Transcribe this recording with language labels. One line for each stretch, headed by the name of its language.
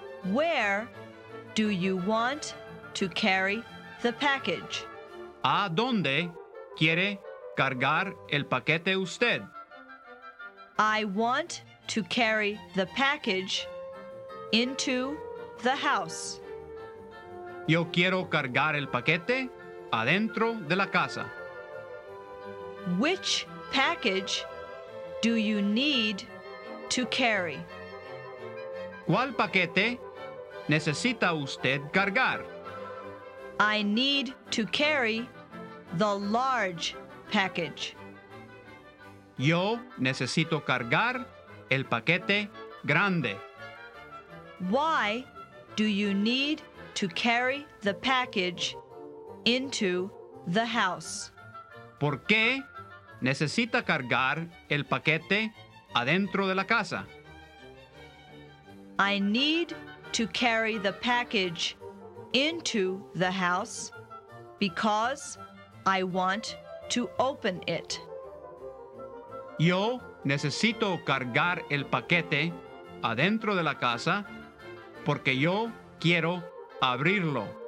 English: Where do you want to carry the package?
Spanish: ¿A dónde quiere cargar el paquete usted?
English: I want to carry the package into the house.
Spanish: Yo quiero cargar el paquete adentro de la casa.
English: Which package do you need to carry?
Spanish: ¿Cuál paquete necesita usted cargar?
English: I need to carry the large package.
Spanish: Yo necesito cargar el paquete grande.
English: Why do you need to carry the package into the house?
Spanish: ¿Por qué necesita cargar el paquete adentro de la casa?
English: I need to carry the package into the house because I want to open it.
Spanish: Yo necesito cargar el paquete adentro de la casa porque yo quiero abrirlo.